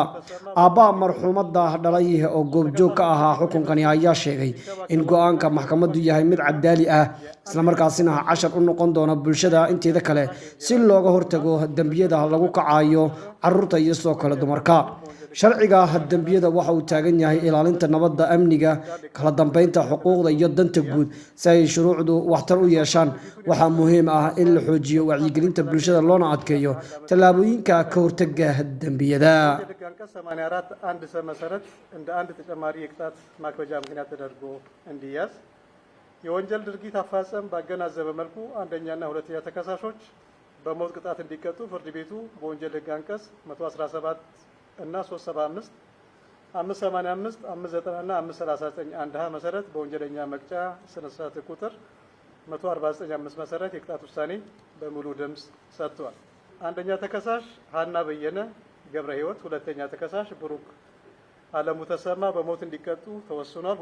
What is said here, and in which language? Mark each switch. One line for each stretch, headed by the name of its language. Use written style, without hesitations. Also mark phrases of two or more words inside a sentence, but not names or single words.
Somali: aabbaha marxuumadda dhalay oo goobjoog ka ahaa xukunkani ayaa sheegay in go'aanka maxkamaddu yahay mid cadaali ah isla markaasina cashar u noqon doona bulshada inteeda kale si looga hortago dambiyada lagu kacayo carruurta iyo sidoo kale dumarka. sharciga dambiyada waxa uu taagan yahay ilaalinta nabadda, amniga, kala dambeynta xuquuqda iyo danta guud si ay shuruucdu waxtar u yeeshaan. waxaa muhiim ah in la xoojiyo wacyigelinta bulshada loona adkeeyo tallaabooyinka ka hortagga dambiyada.
Amharic: የወንጀል ድርጊት አፈጻጸም ባገናዘበ መልኩ አንደኛና ሁለተኛ ተከሳሾች በሞት ቅጣት እንዲቀጡ ፍርድ ቤቱ በወንጀል ሕግ አንቀጽ 117 እና 375 585 590 እና 539 1 መሰረት በወንጀለኛ መቅጫ ስነ ስርዓት ቁጥር 1495 መሰረት የቅጣት ውሳኔ በሙሉ ድምጽ ሰጥቷል። አንደኛ ተከሳሽ ሃና በየነ ገብረ ሕይወት፣ ሁለተኛ ተከሳሽ ብሩክ አለሙ ተሰማ በሞት እንዲቀጡ ተወስኗል።